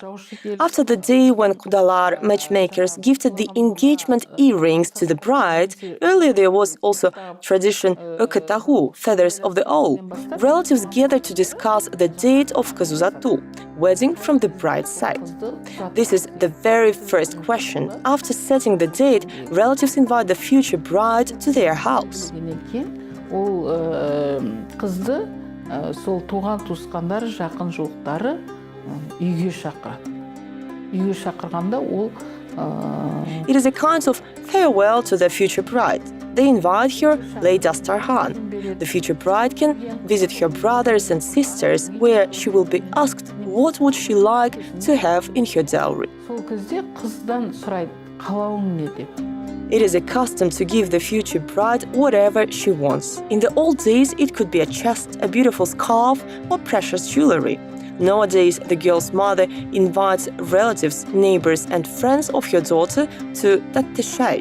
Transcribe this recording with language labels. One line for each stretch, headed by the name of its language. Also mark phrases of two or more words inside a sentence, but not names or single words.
English: After the day when Kudalar matchmakers gifted the engagement earrings to the bride, earlier there was also tradition ökatahu, feathers of the owl. Relatives gathered to discuss the date of kazuzatu, wedding from the bride's side. This is the very first question. After setting the date, relatives invite the future bride to their house.
Kazakh: Сол туған туысқандары, жақын жуықтары үйге шақырады. Үйге шақырғанда ол
English: It is a kind of farewell to the future bride. They invite her, lay dastarhan. The future bride can visit her brothers and sisters, where she will be asked what would she like to have in her dowry.
Kazakh: сол кезде қыздан сұрайды, қалауың не деп.
English: It is a custom to give the future bride whatever she wants. In the old days, it could be a chest, a beautiful scarf, or precious jewelry. Nowadays, the girl's mother invites relatives, neighbors, and friends of her daughter to tattashay.